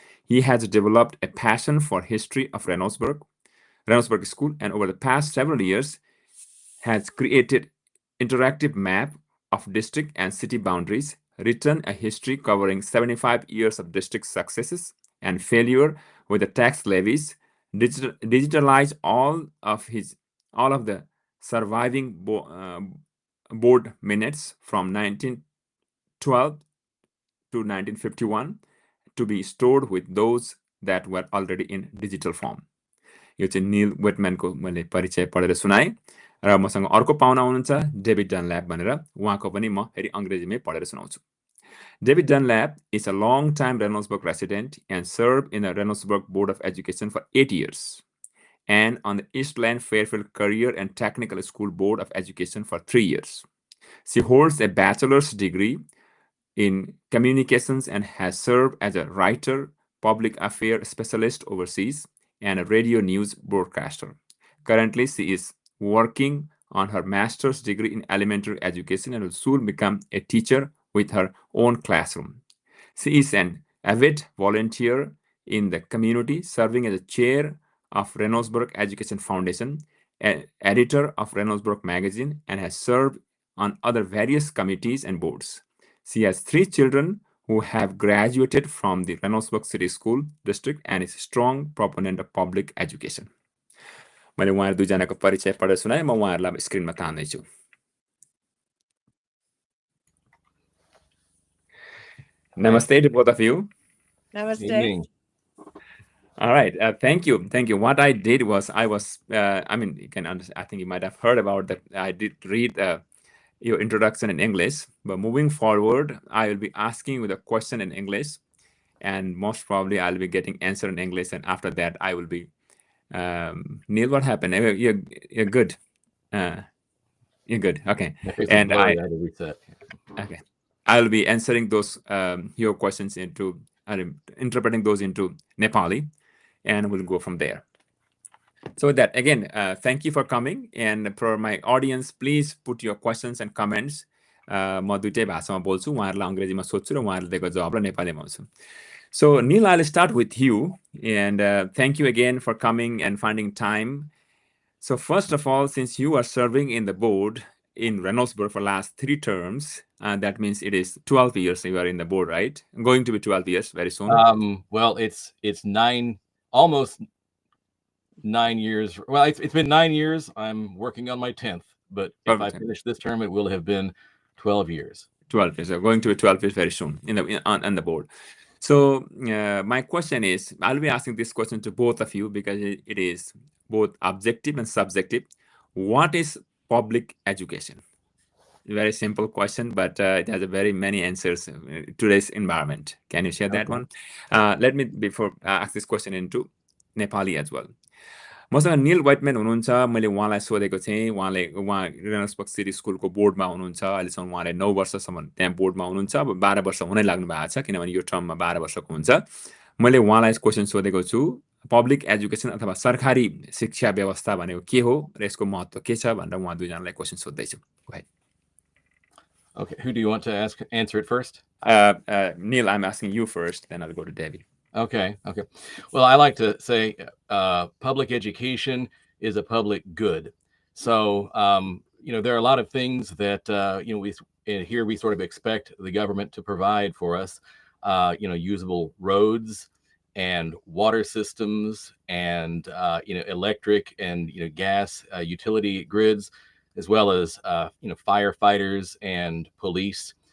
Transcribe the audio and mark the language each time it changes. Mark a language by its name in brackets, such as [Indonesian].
[English] He has developed a passion for history of Reynoldsburg School, and over the past several years has created interactive map of district and city boundaries, written a history covering 75 years of district successes and failure with the tax levies, digitalized all of the surviving board minutes from 1912 to 1951 to be stored with those that were already in digital form. [Nepali] यो चाहिँ नील वेटम्यानको मैले परिचय पढेर सुनाएँ। र मसँग अर्को पाहुना हुनुहुन्छ डेभिड डनल्याप भनेर, उहाँको पनि म फेरि अङ्ग्रेजीमै पढेर सुनाउँछु। [English] David Dunlap is a long-time Reynoldsburg resident and served in the Reynoldsburg Board of Education for 8 years and on the Eastland Fairfield Career and Technical School Board of Education for 3 years. She holds a bachelor's degree in communications and has served as a writer, public affairs specialist overseas, and a radio news broadcaster. Currently, she is working on her master's degree in elementary education and will soon become a teacher with her own classroom. She is an avid volunteer in the community, serving as a chair of Reynoldsburg Education Foundation, editor of Reynoldsburg Magazine, and has served on other various committees and boards. She has 3 children who have graduated from the Reynoldsburg City School District and is a strong proponent of public education. [Nepali] मैले उहाँहरू दुईजनाको परिचय पढेर सुनाएँ। म उहाँहरूलाई स्क्रिनमा तान्दैछु। [English] Namaste to both of you. Namaste. All right. Thank you. What I did was you can understand, I think you might have heard about that. I did read your introduction in English, but moving forward, I will be asking you the question in English, and most probably I'll be getting answer in English, and after that I will be Neil, what happened? You're good. You're good. Okay. And okay, I'll be answering those your questions into interpreting those into Nepali, and we'll go from there. So with that, again, thank you for coming. And for my audience, please put your questions and comments [Nepali] म दुईटै भाषामा बोल्छु, उहाँहरूलाई अङ्ग्रेजीमा सोध्छु र उहाँहरूले दिएको जवाबलाई नेपालीमा आउँछु. [English] So, Neil, I'll start with you, and thank you again for coming and finding time. So, first of all, since you are serving in the board in Reynoldsburg for last 3 terms, that means it is 12 years you are in the board, right? Going to be 12 years very soon. Well, it's almost 9 years. Well, it's been 9 years. I'm working on my 10th, but if I finish this term, it will have been 12 years. 12 years. So going to be 12 years very soon on the board. So my question is, I'll be asking this question to both of you because it is both objective and subjective. What is public education? Very simple question, but it has a very many answers in today's environment. Can you share that one? Let me before ask this question into Nepali as well. [Nepali] मसँग निल वाइटम्यान हुनुहुन्छ. मैले उहाँलाई सोधेको थिएँ. उहाँ रेनल्ड्सबर्ग city स्कुलको बोर्डमा हुनुहुन्छ. अहिलेसम्म उहाँले 9 वर्षसम्म त्यहाँ बोर्डमा हुनुहुन्छ. अब 12 वर्ष हुनै लाग्नु भएको छ, किनभने यो टर्ममा 12 वर्षको हुन्छ. मैले उहाँलाई क्वेसन सोधेको छु, पब्लिक एजुकेसन अथवा सरकारी शिक्षा व्यवस्था भनेको के हो र यसको महत्त्व के छ भनेर उहाँ दुईजनालाई question सोध्दैछु. [English] Okay, who do you want to answer it first? Neil, I'm asking you first, then I'll go to Debbie. Okay. Well, I like to say public education is a public good. So, there are a lot of things that, here we sort of expect the government to provide for us, usable roads and water systems and, electric and, gas utility grids, as well as, firefighters and police.